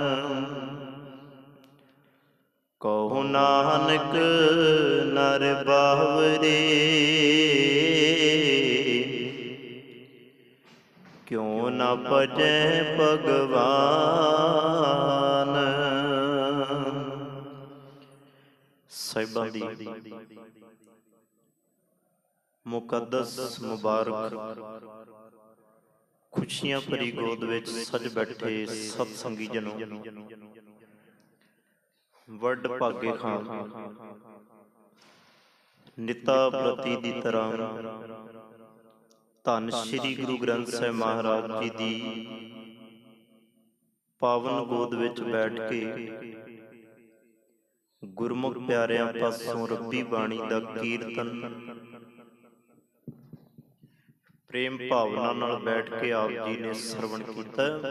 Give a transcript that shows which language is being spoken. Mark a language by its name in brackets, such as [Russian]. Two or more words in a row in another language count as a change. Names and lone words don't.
[Hindi] कहो नानक नर बावरे, क्यों न भजै भगवान। [Punjabi] ਸਾਹਿਬਾਂ ਦੀ ਮੁਕੱਦਸ ਮੁਬਾਰਕ ਖੁਸ਼ੀਆਂ ਭਰੀ ਗੋਦ ਵਿੱਚ ਸਜ ਬੈਠੇ ਸਤ ਸੰਗੀ ਜਨੋ, ਵੱਡ ਭਾਗੇ ਖਾਂ ਨਿਤਾ ਪ੍ਰਤੀ ਦੀ ਤਰ੍ਹਾਂ ਧੰਨ ਸ਼੍ਰੀ ਗੁਰੂ ਗ੍ਰੰਥ ਸਾਹਿਬ ਮਹਾਰਾਜ ਜੀ ਦੀ ਪਾਵਨ ਗੋਦ ਵਿੱਚ ਬੈਠ ਕੇ ਗੁਰਮੁਖ ਪਿਆਰਿਆਂ ਪਾਸੋਂ ਰੱਬੀ ਬਾਣੀ ਦਾ ਕੀਰਤਨ ਪ੍ਰੇਮ ਭਾਵਨਾ ਨਾਲ ਬੈਠ ਕੇ ਆਪ ਜੀ ਨੇ ਸਰਵਣ ਕੀਤਾ।